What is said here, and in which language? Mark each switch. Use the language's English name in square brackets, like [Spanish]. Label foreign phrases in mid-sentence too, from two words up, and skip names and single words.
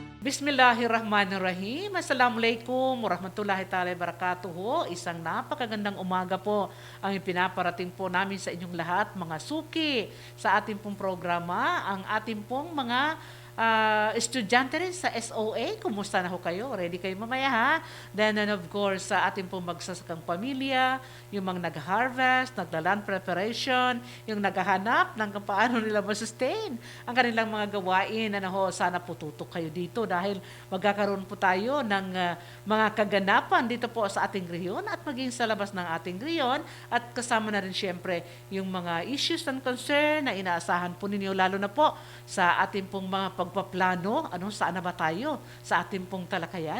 [Arabic] بسم الله الرحمن الرحيم. السلام عليكم ورحمة الله تعالى وبركاته. [Filipino] Isang napakagandang umaga po ang pinaparating po namin sa inyong lahat, mga suki, sa ating pong programa, ang ating pong mga estudyante rin sa SOA. Kumusta na ho kayo? Ready kayo mamaya ha? [English] Then and of course, [Filipino] sa ating pong magsasakang pamilya, yung mga nag-harvest, nagla- [English] land preparation, [Filipino] yung naghahanap ng kung paano nila masustain ang kanilang mga gawain. Sana po tutok kayo dito dahil magkakaroon po tayo ng mga kaganapan dito po sa ating rehiyon at maging sa labas ng ating rehiyon, at kasama na rin syempre yung mga [English] issues and concern [Filipino] na inaasahan po ninyo, lalo na po sa ating pong mga pagpaplano, saan na ba tayo sa ating pong talakayan.